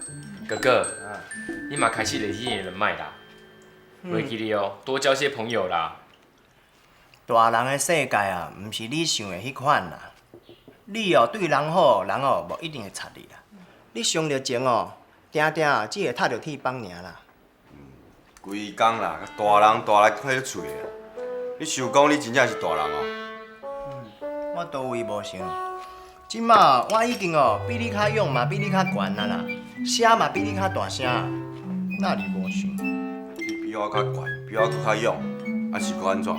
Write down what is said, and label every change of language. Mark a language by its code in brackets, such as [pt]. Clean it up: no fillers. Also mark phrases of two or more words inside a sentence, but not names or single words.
[nan] 哥哥，你嘛开始累积你的人脉啦，袂记你哦，多交些朋友啦。大人的世界啊，毋是你想的迄款啦。你哦对人好，人哦无一定会插你啦。你伤着情哦，定定只会踢着铁板尔啦。规工啦，大人大来快咧喙啦。你想讲你真正是大人哦？我倒位无想，即马我已经哦比你较勇嘛，比你较悬啊啦，声嘛比你较大声，哪里无想？你比我较悬，比我搁较勇，啊是搁安怎？